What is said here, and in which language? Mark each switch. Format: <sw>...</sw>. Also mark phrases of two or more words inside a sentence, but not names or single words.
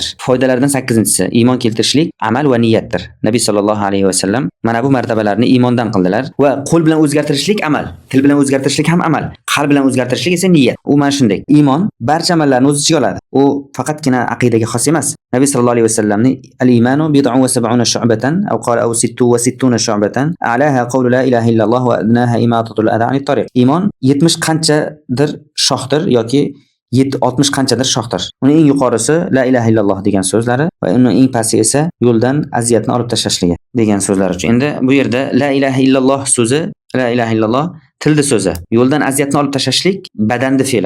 <uz>Foydalardan 8-inchisi, iymon keltirishlik amal va niyatdir. Nabiy</uz> <ar>صلى الله عليه وسلم</ar> <uz>mana bu martabalarni iymondan qildilar va qo'l bilan o'zgartirishlik amal, til bilan o'zgartirishlik ham amal, qalb bilan o'zgartirishlik esa niyat. U mana shunday. Iymon barcha amallarni o'z ichiga oladi. U faqatgina aqidaga xos emas.</uz> <ar>Nabiy sallallohu alayhi vasallamning الإيمان بضع وسبعون شعبة أو قال أو ست وستون شعبة أعلاها قول لا إله إلا الله وأدناها إماطة الأذى عن الطريق.</ar> <uz>Iymon 70 qanchadir shohdir yoki 60 qanchadir shohdir. Uning eng yuqorisi</uz> <ar>لا إله إلا الله</ar> <uz>degan so'zlari va uning eng pasti esa yo'ldan aziyatni olib tashlashligi degan so'zlar uchun. Endi bu yerda</uz> <ar>لا إله إلا الله</ar> <uz>so'zi</uz> <ar>لا إله إلا الله</ar> <uz>tilda so'zi, yo'ldan aziyatni olib tashlashlik badanda fe'li.</uz>